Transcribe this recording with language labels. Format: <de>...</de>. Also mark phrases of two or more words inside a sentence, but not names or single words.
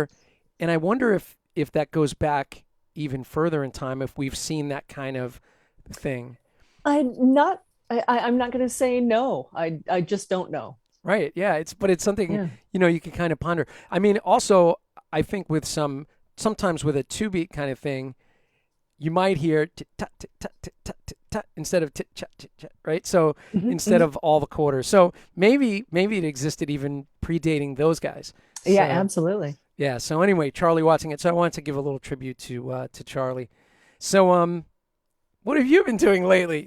<en>I wonder if that goes back even further in time, if we've seen that kind of thing. I'm not. I'm not going to say no. I just don't know. Right. Yeah. But it's something, Yeah. you can kind of ponder. I mean, also, I think with sometimes with a two beat kind of thing, you might hear tit-tat, tit-tat, tit-tat, tit-tat, instead of tit-chat, tit-chat, right? So Mhm, instead mhm. of all the quarters. So maybe it existed even predating those guys. Yeah, So absolutely. yeah. So anyway, Charlie watching it. So I wanted to give a little tribute to Charlie. So what have you been doing lately?</en>